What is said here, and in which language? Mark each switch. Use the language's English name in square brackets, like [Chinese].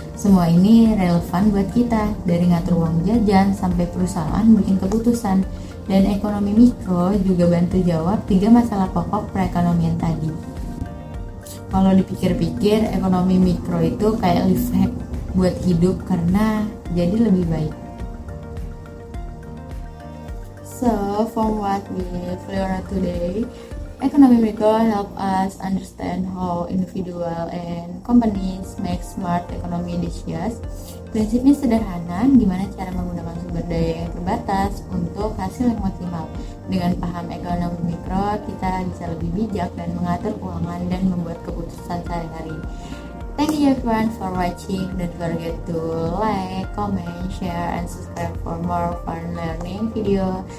[Indonesian] Semua ini relevan buat kita, dari ngatur uang jajan sampai perusahaan bikin keputusan. Dan ekonomi mikro juga bantu jawab 3 masalah pokok perekonomian tadi. Kalau dipikir-pikir, ekonomi mikro itu kayak life hack buat hidup karena jadi lebih baik. [English] So, from what we've learned today, economy micro help us understand how individual and companies make smart economy decisions. [Indonesian] Prinsipnya sederhana, gimana cara menggunakan sumber daya yang terbatas untuk hasil yang maksimal. Dengan paham ekonomi mikro, kita bisa lebih bijak dan mengatur keuangan dan membuat keputusan sehari-hari. [English] Thank you everyone for watching. Don't forget to like, comment, share, and subscribe for more fun learning video.